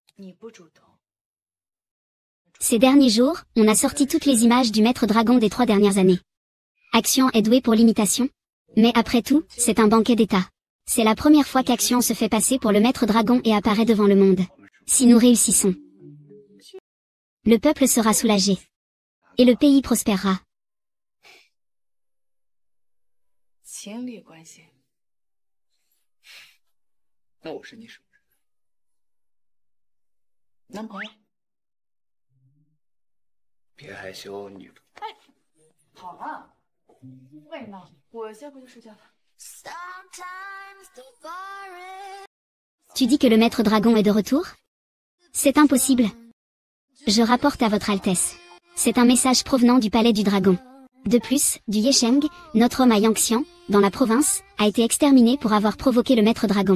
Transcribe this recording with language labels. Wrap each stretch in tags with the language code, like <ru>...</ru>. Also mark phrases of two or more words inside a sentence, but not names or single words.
<fr>Ces derniers jours, on a sorti toutes les images du maître dragon des 3 dernières années. Action est doué pour l'imitation. Mais après tout, c'est un banquet d'état. C'est la première fois qu'Action se fait passer pour le maître dragon et apparaît devant le monde. Si nous réussissons, le peuple sera soulagé. Et le pays prospérera.</fr> <zh>情侣关系。那我是你什么人？男朋友？别害羞，女朋友。哎，好了，为什么？我现在回去睡觉了。</zh> <fr>Tu dis que le maître dragon est de retour? C'est impossible. Je rapporte à votre Altesse. C'est un message provenant du palais du dragon. De plus, du Yesheng, notre homme à Yangxian, dans la province, a été exterminé pour avoir provoqué le maître dragon.</fr>